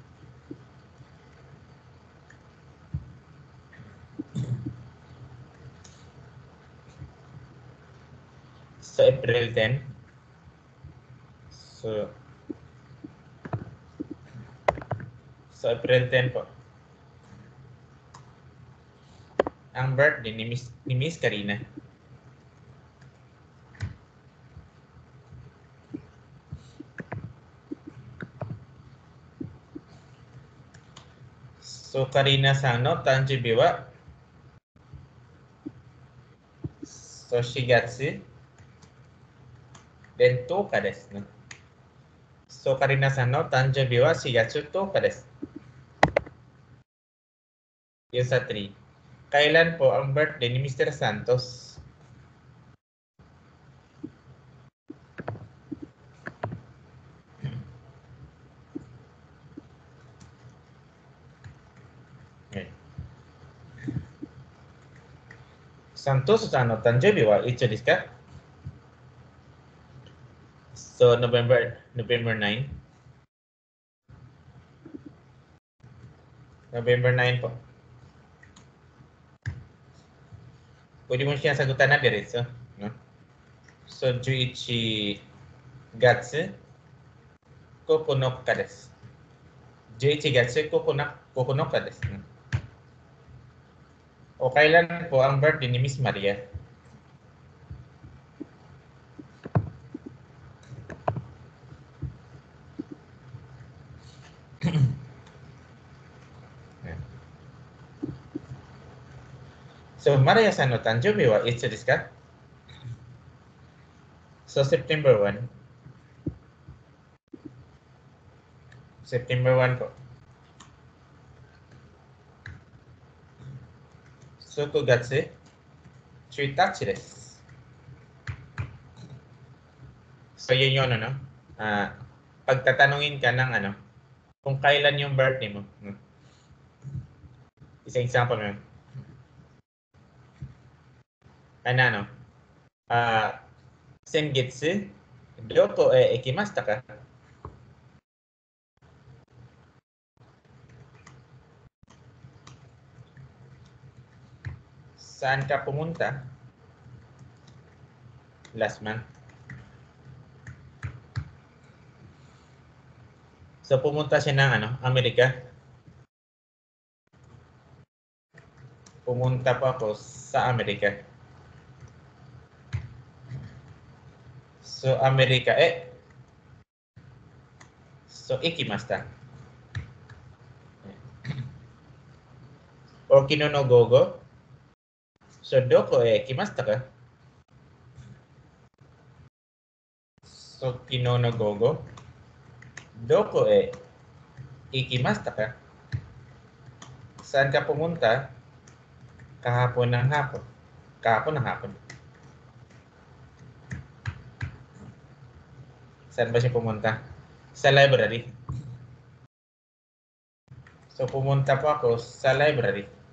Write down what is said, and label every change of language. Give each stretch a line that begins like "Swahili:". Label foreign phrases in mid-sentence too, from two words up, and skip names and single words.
English: So April 10. So April 10 po.
Filipino: Ang birthday ni Miss Karina.
Japanese: So カリナさんの誕生日は so 4 月 then 10日ですね。So カリナさんの誕生日は 4 月10日です。
Filipino: Yung sa 3. Kailan po ang birthday ni Mr. Santos? Okay.
Japanese: サントスさんの誕生日はいちょですか?
English: So November 9. November 9 po.
Filipino: Pwede mo siya sagutan na diretso. No? So
Japanese: 11 月9日です。11月9日です。
Filipino: O kailan po ang birthday ni Miss Maria?
Japanese: So マリアさんの誕生日はいつですか?
English: So September 1. September 1 po.
Japanese: So 9 月1日です。So
Filipino: yun yun ano? Pagtatanungin ka ng kung kailan yung birthday mo. Isang example mo.
Japanese: 先月、どこへ行きましたか?
Filipino: Saan ka pumunta?
English: Last month.
Filipino: So pumunta siya ng Amerika. Pumunta po ako sa Amerika.
Japanese: So Amerika so ikimashita. Or 昨日の午後. So どこへ行きましたか? So 昨日の午後. どこへ行きましたか?
Filipino: Saan ka pumunta? Kahapon ng hapon. Kahapon ng hapon. Saan ba siya pumunta? Sa library. So pumunta po ako sa library.